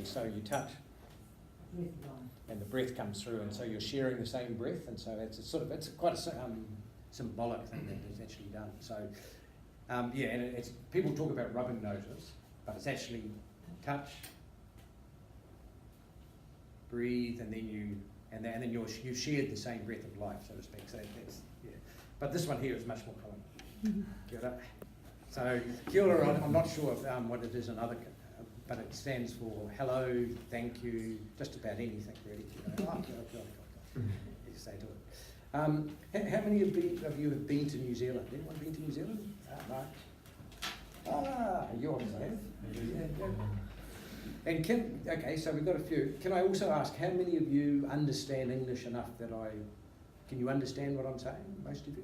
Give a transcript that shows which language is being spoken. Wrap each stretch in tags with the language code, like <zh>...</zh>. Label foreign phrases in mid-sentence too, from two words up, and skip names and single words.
<en>So you touch, and the breath comes through, and so you're sharing the same breath, and so it's quite a symbolic thing that is actually done. So and it's people talk about rubbing noses, but it's actually touch, breathe, and then you shared the same breath of life, so to speak. So that's but this one here is much more common.</en> <mi>Kia ora. So kia ora,</mi> <en>I'm not sure what it is in other. But it stands for hello, thank you, just about anything really.</en> <mi>Kia ora.</mi> <en>You say to it. How many of you have been to New Zealand? Anyone been to New Zealand? Right. You obviously have. And okay, so we've got a few. Can I also ask, how many of you understand English enough that can you understand what I'm saying, most of you?</en>